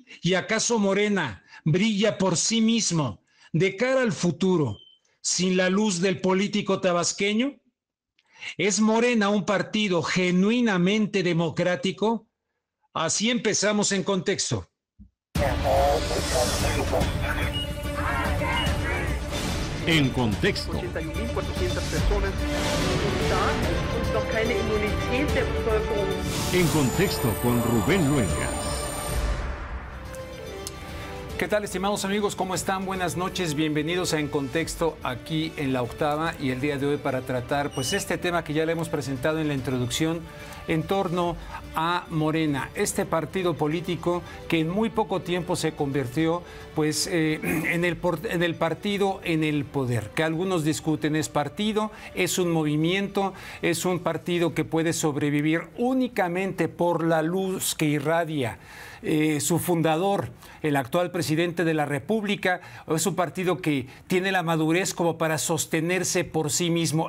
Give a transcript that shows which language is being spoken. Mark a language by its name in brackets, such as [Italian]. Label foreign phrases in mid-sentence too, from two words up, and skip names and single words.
[Spanish] ¿Y acaso Morena brilla por sí mismo de cara al futuro sin la luz del político tabasqueño? ¿Es Morena un partido genuinamente democrático? Así empezamos en contexto. En contexto. [German] 81.400 personas und noch keine Immunität der Bevölkerung. [Spanish] En contexto con Rubén Luengas. ¿Qué tal, estimados amigos? ¿Cómo están? Buenas noches, bienvenidos a En Contexto aquí en La Octava, y el día de hoy para tratar pues este tema que ya le hemos presentado en la introducción en torno a Morena, este partido político que en muy poco tiempo se convirtió pues en el partido en el poder, que algunos discuten es partido, es un movimiento, es un partido que puede sobrevivir únicamente por la luz que irradia su fundador, el actual presidente de la República, o es un partido que tiene la madurez como para sostenerse por sí mismo.